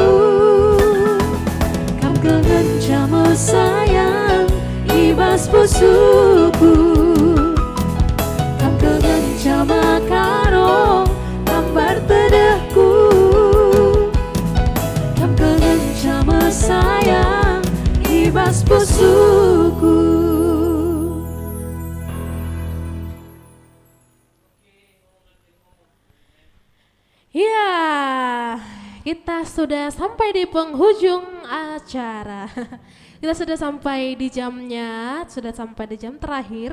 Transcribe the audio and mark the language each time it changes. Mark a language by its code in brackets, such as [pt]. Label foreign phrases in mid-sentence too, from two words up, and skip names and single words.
[btx] Kam kengen cama sayang ibas pusuku. Kam kengen cama karong tambar tedahku. Kam kengen cama sayang ibas pusuku. [id] Ya, kita sudah sampai di penghujung acara. Kita sudah sampai di jamnya, sudah sampai di jam terakhir.